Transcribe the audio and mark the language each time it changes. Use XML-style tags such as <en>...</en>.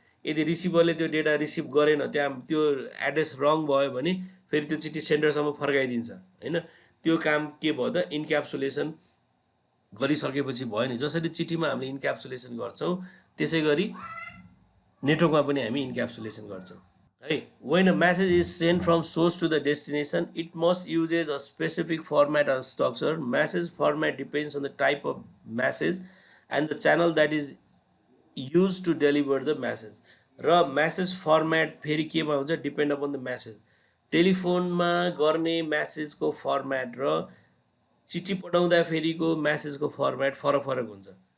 <ne>यदि रिसिभरले त्यो data receive गरेन, त्यहाँ त्यो एड्रेस रङ भयो भने फेरि त्यो चिठी सेन्डरसम्म फर्काइदिन्छ होइन। त्यो काम के भयो त, इन्क्याप्सुलेसन गरिसकेपछि भयो नि। जसरी चिठीमा हामीले इन्क्याप्सुलेसन गर्छौँ त्यसै गरी नेटवर्कमा पनि हामी इन्क्याप्सुलेसन गर्छौँ है।</ne> <en>When a message is sent from source to the destination, it must uses a specific format or structure. Message format depends on the type of message and the channel that is used to deliver the message.</en> <ne>र message format फेरि केमा हुन्छ,</ne> <en>Depend upon the message.</en> <ne>टेलिफोनमा गर्ने म्यासेजको format र चिठी पठाउँदा फेरिको म्यासेजको format फरक फरक हुन्छ।</ne>